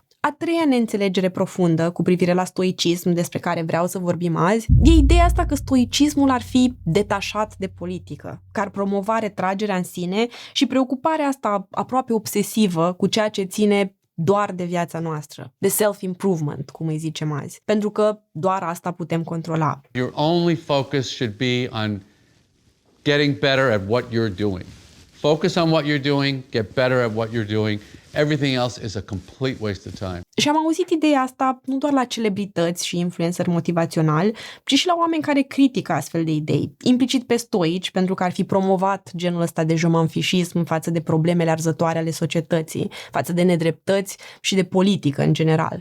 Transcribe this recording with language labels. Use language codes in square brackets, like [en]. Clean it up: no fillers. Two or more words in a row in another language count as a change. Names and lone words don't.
[ro] A treia neînțelegere profundă cu privire la stoicism despre care vreau să vorbim azi e ideea asta că stoicismul ar fi detașat de politică, că ar promova retragerea în sine și preocuparea asta aproape obsesivă cu ceea ce ține doar de viața noastră, de self-improvement, cum îi zicem azi, pentru că doar asta putem controla. [en] Your only focus should be on getting better at what you're doing. Focus on what you're doing, get better at what you're doing. Everything else is a complete waste of time. [ro] Și am auzit ideea asta nu doar la celebrități și influenceri motivaționali, ci și la oameni care critică astfel de idei, implicit pe stoici, pentru că ar fi promovat genul ăsta de jomanfișism față de problemele arzătoare ale societății, față de nedreptăți și de politică în general.